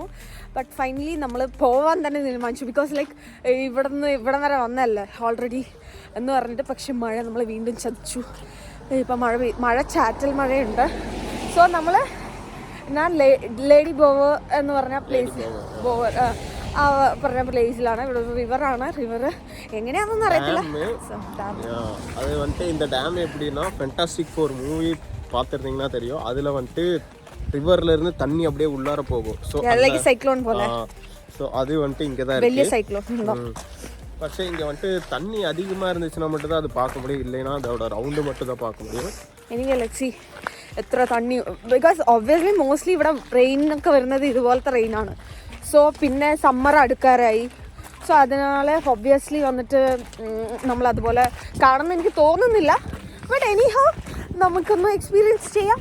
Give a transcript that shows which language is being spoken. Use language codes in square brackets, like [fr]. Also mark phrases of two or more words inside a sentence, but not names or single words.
[ml] ബട്ട് ഫൈനലി നമ്മൾ പോവാൻ തന്നെ തീരുമാനിച്ചു. [en] because like [ml] ഇവിടം വരെ വന്നല്ലേ ഓൾറെഡി എന്ന് പറഞ്ഞിട്ട്. പക്ഷെ മഴ നമ്മൾ വീണ്ടും ചതിച്ചു. ഇപ്പം മഴ ചാറ്റൽ മഴയുണ്ട്. സോ ഞാൻ ലേഡി ബോവർ എന്ന് പറഞ്ഞ പ്ലേസ്, പറഞ്ഞ പ്ലേസിലാണ്. ഇവിടെ റിവറാണ്. റിവർ എങ്ങനെയാണെന്ന് അറിയത്തില്ല. [ta] அது வந்துட்டு இந்த டேம் எப்படின்னா ஃபென்டாஸ்டிக் 4 மூவி பார்த்துருந்தீங்கன்னா தெரியும். அதில் வந்துட்டு ரிவர்ல இருந்து தண்ணி அப்படியே உள்ளார போகும். ஸோ சைக்ளோன் போல. ஸோ அது வந்துட்டு இங்கே தான் [ml] വലിയ [ta] இருக்கு. [ml] സൈക്ലോൺ. [ta] പക്ഷേ இங்கே வந்துட்டு தண்ணி அதிகமாக இருந்துச்சுன்னா மட்டும் தான் அது பார்க்க முடியும், இல்லைன்னா அதோட ரவுண்டு மட்டும் தான் பார்க்க முடியும். [ml] എനിക്ക് ലക്സി എത്ര തണ്ണി, [en] because obviously mostly [ml] ഇവിടെ റെയിനൊക്കെ വരുന്നത് ഇതുപോലത്തെ റെയിനാണ്. സോ പിന്നെ സമ്മർ അടുക്കാറായി. സോ അതിനാൽ ഒബ്വിയസ്ലി വന്നിട്ട് നമ്മളതുപോലെ കാണുമെന്ന് എനിക്ക് തോന്നുന്നില്ല. [en] but anyhow [ml] നമുക്കൊന്ന് എക്സ്പീരിയൻസ് ചെയ്യാം.